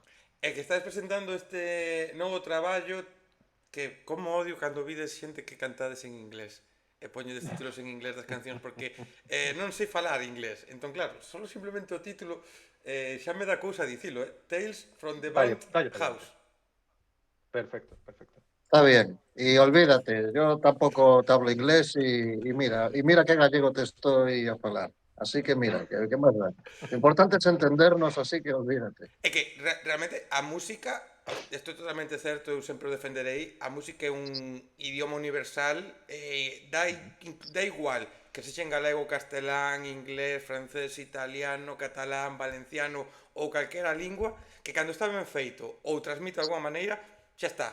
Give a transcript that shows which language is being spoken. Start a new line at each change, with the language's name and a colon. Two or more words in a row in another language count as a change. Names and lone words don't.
Galician: É que estás presentando este novo traballo que como odio cando vides xente que cantades en inglés e poñedes títulos en inglés das cancións porque non sei falar inglés. Entón, claro, solo simplemente o título xa me dá cousa dicilo,
English: Tales from the Burnt
Galician: Dalle para House. diante. Perfecto, perfecto.
Spanish: Está bien, y olvídate, yo tampoco te hablo inglés y mira qué gallego te estoy a hablar. Así que mira, que más da. Lo importante es entendernos, así que olvídate.
Galician: É que realmente a música, estou totalmente certo, eu sempre o defenderei, a música é un idioma universal, dá igual que sexa en galego, castelán, inglés, francés, italiano, catalán, valenciano ou calquera lingua, que cando está ben feito ou transmite de alguma maneira, xa está.